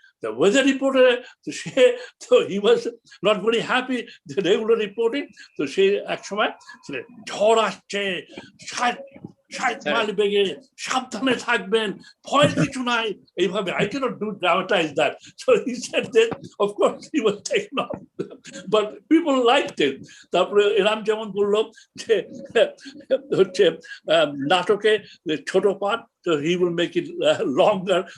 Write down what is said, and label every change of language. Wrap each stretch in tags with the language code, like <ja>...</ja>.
<en>The weather reporter, so he was not very happy the regular reporting. So she actually said,</en> <bn>"Jhor asche, 60 mile বেগে সাবধানে থাকবেন, ভয় কিছু নাই এইভাবে."</bn> <en>I cannot dramatize that. So he said that, of course he was taken off, but people liked it.</en> <bn>তারপরে এরাম যেমন বললো যে হচ্ছে নাটকে ছোট পাঠ,</bn> <en>so he will make it longer.</en>